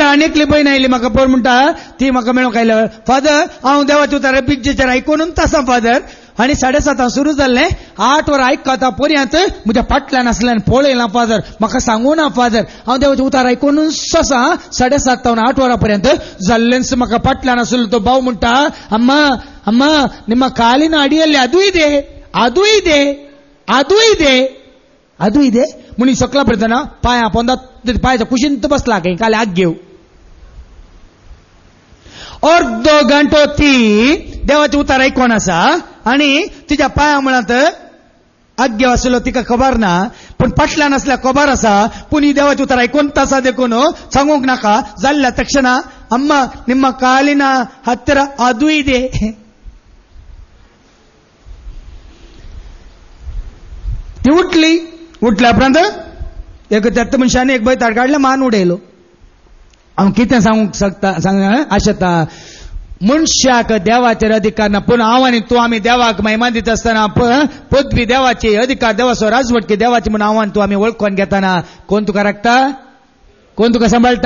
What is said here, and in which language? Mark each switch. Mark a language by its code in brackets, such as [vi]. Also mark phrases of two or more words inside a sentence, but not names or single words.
[kok] आनी एकली बहीण आयली म्हाका पळय म्हणटा, ती म्हाका मेळूंक आयल्या. फादर हांव देवाचे उतार बिगजेचेर आयकोनूच आसा फादर, आनी 7:30 सुरू जाल्लें, 8 वरां आयकता पर्यंत म्हज्या फाटल्यान आसल्यान पळयलां फादर, म्हाका सांगू ना फादर. हांव देवाचे उतार आयकोनूच आसा 7:30 तावन 8 वरां पर्यंत जाल्लेंच. म्हाका फाटल्यान आसलो तो भाव म्हणटा, अम्मा [kn] ನಿಮ್ಮ ಕಾಲಿನ ಅಡಿಯಲ್ಲಿ ಅದು ಇದೆ [kok] म्हणून सकला पडतना पांया पांयाच्या कुशींत बसला काही काले आग घेऊ. अर्दो घंटो ती देवाचे उतार आयकोन आसा आनी तिच्या पांया मुळांत आग्य आसलो तिका खबर ना, पण फाटल्यान असल्या खबर आसा. पूण ही देवाचे उतार आयकोंत आसा देखून सांगूंक नाका. जाल्ल्या तक्षण अम्मा [kn] ನಿಮ್ಮ ಕಾಲಿನ ಹತ್ತಿರ ಅದು ಇದೆ. [kok] ती उठल्या उपरांत एक त्यात मनशाने एक बैताड काढला मान उडयलो. हांव कितें सांगूंक सांग आशेता मनशाक देवाचेर अधिकार ना, पूण हांव आनी तूं आमी देवाक महिमा दिता आसतना पदवी देवाची, अधिकार देवाचो, राजवटकी देवाची म्हणून हांव आनी तूं आमी वळखून घेताना कोण तुका राखता, कोण तुका सांबाळटा?